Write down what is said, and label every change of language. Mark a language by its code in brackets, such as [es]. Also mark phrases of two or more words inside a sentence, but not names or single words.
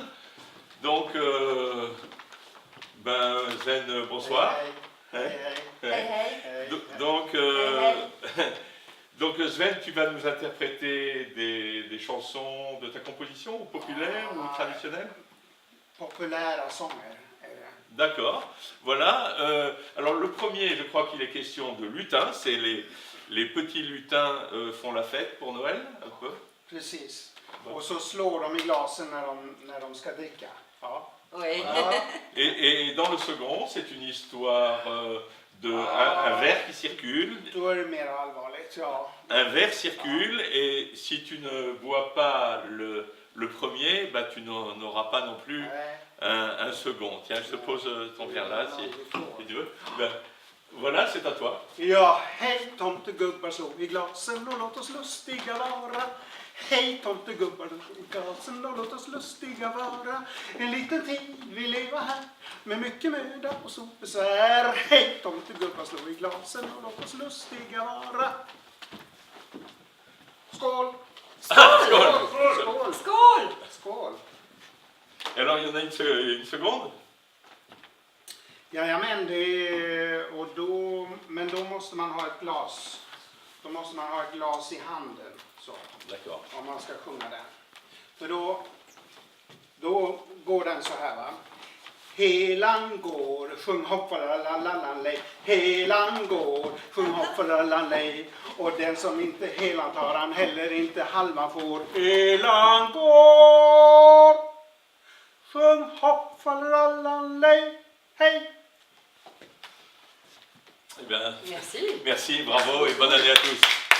[fr] Donc, Sven, bonsoir. [sv] Hej, hej, [fr] Hein? [sv] Hey, hey. [fr] Donc, Hey, donc Sven, tu vas nous interpréter des chansons de ta composition, ou populaires ou traditionnelles? [sv] Populära sånger är det. [fr] D'accord, voilà. Alors le premier, je crois qu'il est question de lutin, c'est les petits lutins font la fête pour Noël, un peu. [sv] Precis. Och så slår de i glasen när de ska dricka. Ja. [fr] Oui. [sv] Ja. [fr] Et dans le second, c'est une histoire un verre qui circule. [sv] Då är det mer allvarligt. Ja. [fr] Un verre circule et si tu ne bois pas le premier, bah, tu n'en auras pas non plus [sv] Nej. [fr] un second. Tiens, je te pose ton verre là si tu veux. Ben, voilà, c'est à toi. [sv] Ja, hej tomtegubbar slå i glasen och låt oss lustiga vara. Hej tomtegubbar slå i glasen och låt oss lustiga vara. En liten tid vi lever här med mycket möda och så besvär. Hej tomtegubbar slå i glasen och låt oss lustiga vara. Skål! Skål! Skål! Skål! Skål! [fr] Alors, il y en a une seconde. [sv] Jajamän, men då måste man ha ett glas. Då måste man ha ett glas i handen så, [fr] D'accord. [sv] om man ska sjunga den. För då Då går den så här va. Helan går, sjung hoppalalallalej. Helan går, sjung hoppalalalej. Och den som inte helan tar han heller inte halva får. Helan går, sjung hoppalalalej. Hej! [fr] Eh bien, Merci. merci, bravo et bonne année à tous.